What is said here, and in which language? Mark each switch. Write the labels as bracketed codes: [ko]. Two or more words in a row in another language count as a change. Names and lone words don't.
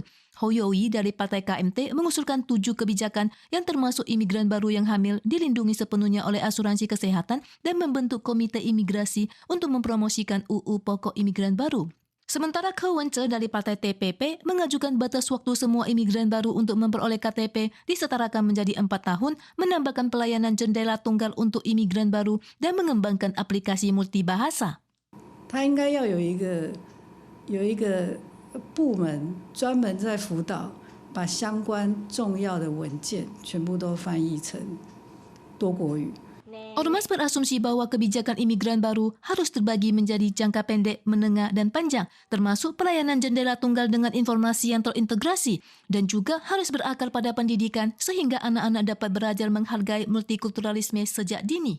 [id] Ho Yoi dari Partai KMT mengusulkan 7 kebijakan yang termasuk imigran baru yang hamil dilindungi sepenuhnya oleh asuransi kesehatan dan membentuk komite imigrasi untuk mempromosikan UU pokok imigran baru. Sementara Ko Wen-che dari Partai TPP mengajukan batas waktu semua imigran baru untuk memperoleh KTP disetarakan menjadi 4 tahun, menambahkan pelayanan jendela tunggal untuk imigran baru dan mengembangkan aplikasi multibahasa. [zh] 他应该要有一个部门专门在辅导，把相关重要的文件全部都翻译成多国语。 [id] Ormas berasumsi bahwa kebijakan imigran baru harus terbagi menjadi jangka pendek, menengah, dan panjang, termasuk pelayanan jendela tunggal dengan informasi yang terintegrasi, dan juga harus berakar pada pendidikan sehingga anak-anak dapat belajar menghargai multikulturalisme sejak dini.